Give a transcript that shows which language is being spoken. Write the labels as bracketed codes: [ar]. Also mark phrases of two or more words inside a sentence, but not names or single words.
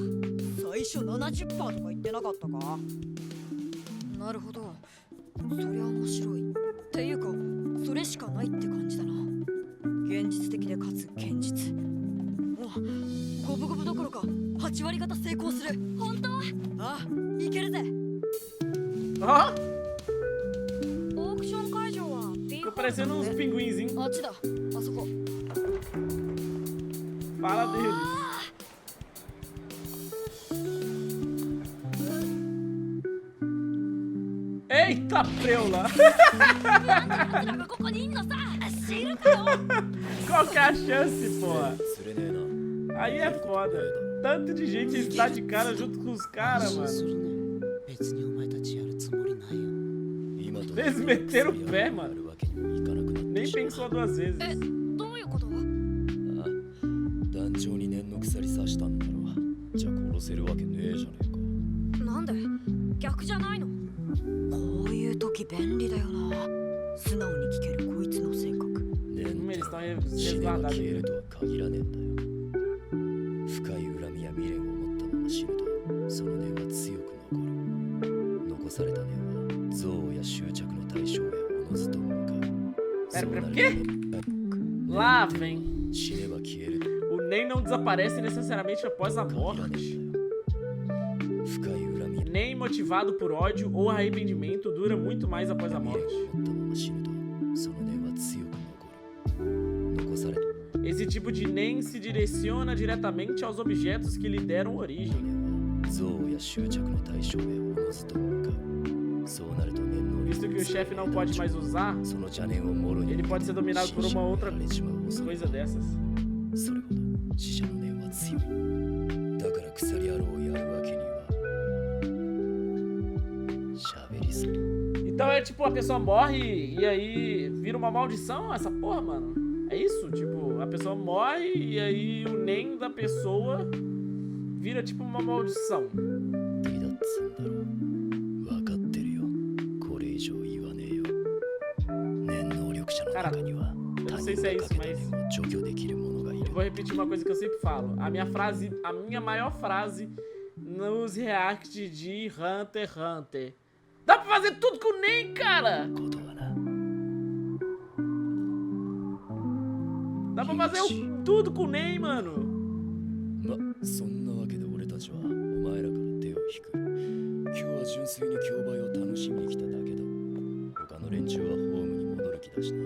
[ja] 最初 70% とか言ってなかったかなるほどそりゃ面白いっていうかそれしかないって感じだな現実的でかつ堅実五分五分どころか8割方成功する本当？ああいけるぜ [pt] Ó, [ja] オークション会場は B [pt] tô parecendo uns pinguinzinhos. [ja] あっちだあそこ [pt] Fala deles. Eita, preula! [ja] なんでここにいんのさ。知るかよ。 [pt] Qual que é a chance, porra? [ja] 釣れねえな [pt] Aí é foda. Tanto de gente está de cara junto com os caras, mano. [ja] 別にお前たちやるつもりないよ。今と [pt] Eles meteram o pé, [ja] や [pt] mano. [ja] るわけにもいかなくなって [pt] Nem [ja] しまう [pt] pensou duas vezes. [ja] どういうこと？あ団長に念の鎖刺したんだろじゃあ殺せるわけねえじゃねえかなんで？逆じゃないの？こういう時便利だよな素直に聞けるこいつの性格 [pt] Eles [ja] 念 [pt] estão [ja] 死ねば [pt] resguardados [ja] 消え [pt] ali. [ja] るとは限らねえんだよ深い恨みや未練を持ったまま死ぬとその念は強く残る残された念は憎悪や執着の対象へおのずと向かう [pt] Pera, [ja] そうな [pt] por [ja] る [pt] quê? [ja] と [pt] Lá vem. [ja] 死ねば消えると [pt] O NEM não desaparece necessariamente após a [ja] 限らね [pt] morte. [ja] えんだよ深い恨みや [pt] NEM motivado por ódio ou arrependimento dura muito mais após a [ja] 未 [pt] morte. [ja] 練を持ったまま死ぬとその念は強く残る残された [pt] Esse tipo de NEM se direciona diretamente aos objetos que lhe deram origem. [ja] 憎悪や執着の対象へおのずと向かうそうなると念能 [pt] Visto [ja] 力 [pt] que o chefe não pode mais usar, [ja] その邪念をもろに [pt] ele pode ser dominado por uma outra [ja] 死者にやられちまう恐れ [pt] coisa dessas. [ja] それほど死者の念は強いだから鎖野郎をやるわけには喋りすぎ [pt] Então é tipo, a pessoa morre e aí vira uma maldição essa porra, mano. É isso? Tipo, a pessoa morre e aí o NEM da pessoa vira tipo uma maldição. [ja] 敵だっつんだろ分かってるよこれ以上言わねえよ念能力者の中には [pt] eu [ja] 他 [pt] não sei [ja] 人 [pt] se é [ja] が [pt] isso, [ja] かけた [pt] mas [ja] 念を除去できる者がい [pt] eu [ja] る [pt] vou repetir uma coisa que eu sempre falo. A minha maior frase nos reacts de Hunter x Hunter. Dá pra fazer tudo com o NEM, cara! [ja] ことはな [pt] Dá pra fazer tudo com o NEM, mano. [ja] まそんなわけで俺たちはお前らから手を引く今日は純粋に競売を楽しみに来ただけだ他の連中はホームに戻る気だしな。